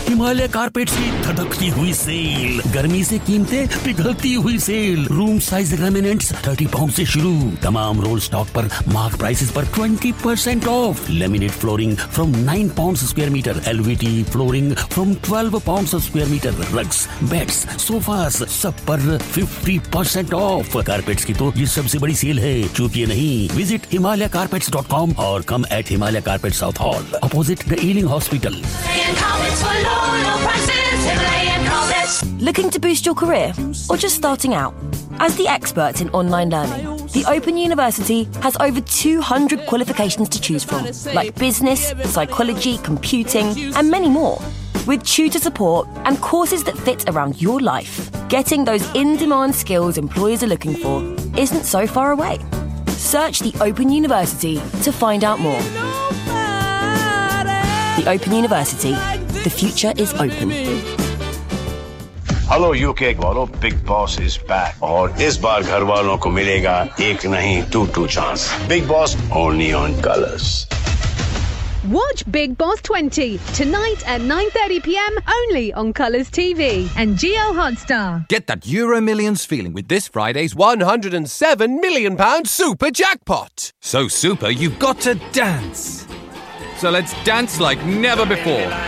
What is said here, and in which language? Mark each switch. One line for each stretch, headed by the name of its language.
Hindi: Himalaya carpet की धड़कती हुई cell गर्मी से कीमतें पिघलती हुई cell room size laminates 30 pounds से शुरू तमाम रोल स्टॉक पर मार्क प्राइसेस पर 20% of
English: laminate flooring from 9 pounds square metre
Hindi: एलवीटी flooring from 12 pounds square metre rugs beds sofas सब पर 50% ऑफ कारपेट्स की तो ये सबसे बड़ी सेल है चूकिए नहीं विजिट himalayacarpets.com और
English: Come at Himalaya carpet Southall opposite the Ealing hospital Looking to boost your career or just starting out? As the experts in online learning, the Open University has over 200 qualifications to choose from, like business, psychology, computing, and many more. With tutor support and courses that fit around your life, getting those in-demand skills employers are looking for isn't so far away. Search the Open University to find out more. The Open University. The future is open.
Hindi: Hello UK वालों
English: Big Boss is back
Hindi: और इस बार घर वालों को मिलेगा एक नहीं to chance big boss
English: Only on Colors Watch Big Boss 20 tonight at 9:30 p.m. only on Colors TV and Geo Hotstar. Get that Euro Millions feeling with this Friday's £107 million super jackpot. So super, you've got to dance. So let's dance like never before.